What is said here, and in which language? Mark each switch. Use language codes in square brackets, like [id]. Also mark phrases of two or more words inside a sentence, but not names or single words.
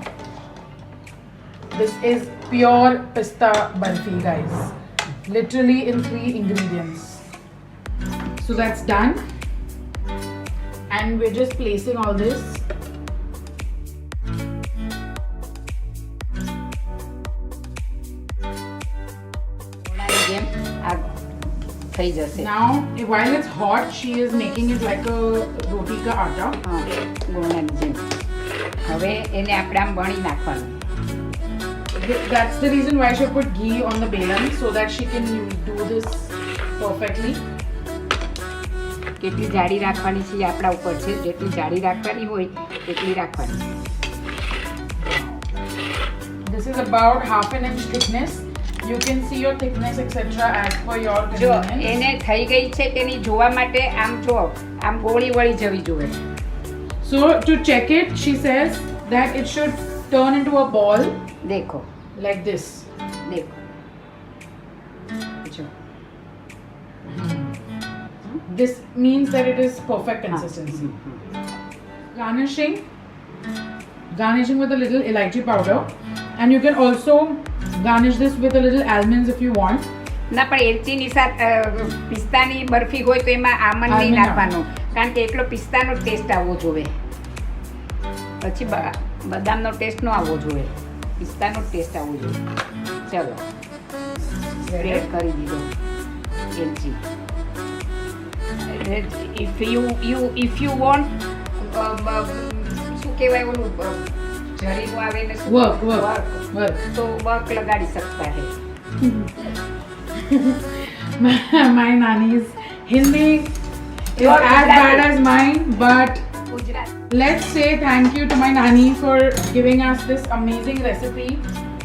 [en] This is pure pista barfi, guys. Literally in 3 ingredients. So that's done. And we're just placing all this. [gu] જેમ આ થઈ જશે. [en] Now, while it's hot, she is making it like a [hi] रोटी का आटा. [gu] હા ગોળાની જેમ. હવે એને આપણે આમ વણી નાખવાનું. [en] That's the reason why she put ghee on the belan, so that she can do this perfectly. [gu] કેટલી જાડી રાખવાની છે એ આપણા ઉપર છે. જેટલી જાડી રાખવાની હોય એટલી રાખવાની. [en] This is about 1/2 inch thickness. You can see your thickness etc. as per your જો convenience. [gu] એને થઈ ગઈ છે તેની જોવા માટે આમ જો આમ ગોળી વળી જવી જોઈએ. [en] So to check it, she says that it should turn into a ball દેખો like this. [gu] દેખો જો [en] This means that it is perfect consistency. Garnishing with a little elaichi powder, and you can also garnish this with a little almonds if you want. [gu] ના પણ એલચીની સાથે પિસ્તાની બરફી હોય તો એમાં આમંડ નહીં Almond નાખવાનું, કારણ કે એકલો પિસ્તાનો ટેસ્ટ આવવો જોઈએ. પછી બદામનો ટેસ્ટ ન આવવો જોઈએ, પિસ્તાનો ટેસ્ટ આવવો જોઈએ. ચલો સ્પ્રેડ કરી દીધો એલચી. [en] if you want [gu] શું કહેવાય ઓલું જરીનું આવે ને શું Work. તો વર્ક લગાડી શકતા હે. [en] My nanny's Hindi is Your as Gujarati. bad as mine, but ગુજરાત let's say thank you to my nanny for giving us this amazing recipe